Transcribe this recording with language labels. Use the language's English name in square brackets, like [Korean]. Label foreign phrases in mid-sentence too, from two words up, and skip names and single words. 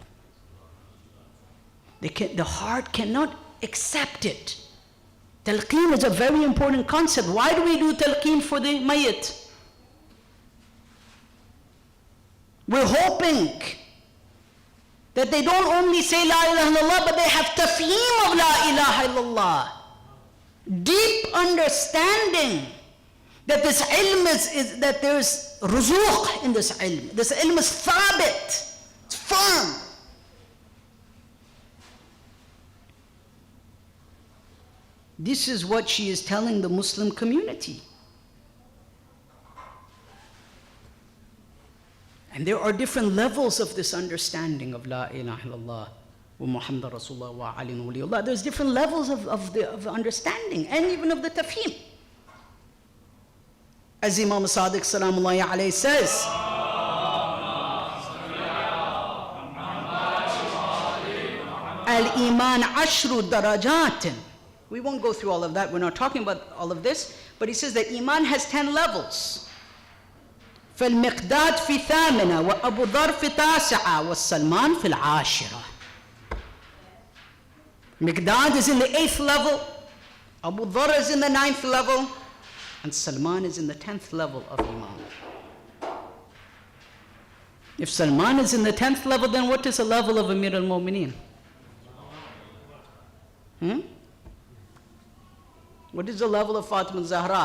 [English] The heart cannot accept it. Talqeen is a very important concept. Why do we do talqeen for the mayyit? We're hoping that they don't only say [Arabic] لا إله إلا الله, [English] but they have tafheem of [Arabic] لا إله إلا الله. [English] Deep understanding that this ilm is that there's ruzuq in this ilm. This ilm is thabit, it's firm. This is what she is telling the Muslim community. And there are different levels of this understanding of [Arabic] لا إله إلا الله و محمد رسول الله و علي ولي الله. [English] There's different levels of the understanding and even of the tafheem. As Imam Sadiq [Arabic] سلام الله عليه [English] says, [Arabic] الإيمان عشر درجات. [English] We won't go through all of that. We're not talking about all of this. But he says that Iman has 10 levels. [Arabic] فالمقداد في ثامنة وأبو ذر في تاسعة والسلمان في العاشرة. [English] Miqdad is in the 8th level, Abu Dhar is in the 9th level, and Salman is in the 10th level of Iman. If Salman is in the 10th level, then what is the level of Amir al-Mu'mineen? What is the level of Fatima Zahra?